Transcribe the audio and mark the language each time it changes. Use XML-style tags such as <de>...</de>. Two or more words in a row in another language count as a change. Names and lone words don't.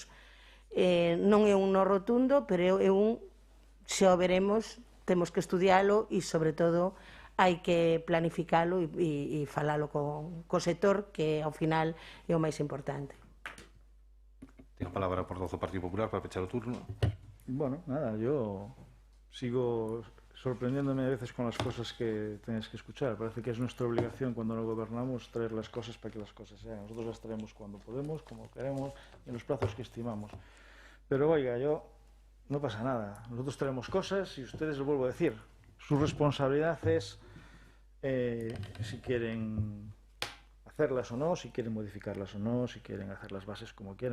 <gl>Non é un no rotundo, pero é un xa o veremos, temos que estudialo e sobre todo hai que planificalo e falalo co sector, que ao final é o máis importante. Ten a palabra por portavoz do Partido Popular para pechar o turno.</gl> <es>Bueno, nada, yo sigo sorprendiéndome a veces con las cosas que tenéis que escuchar. Parece que es nuestra obligación cuando no gobernamos traer las cosas para que las cosas sean. Nosotros las traemos cuando podemos, como queremos, en los plazos que estimamos. Pero oiga, no pasa nada. Nosotros traemos cosas y ustedes, lo vuelvo a decir, su responsabilidad es si quieren hacerlas o no, si quieren modificarlas o no, si quieren hacer las bases como quieran.</es>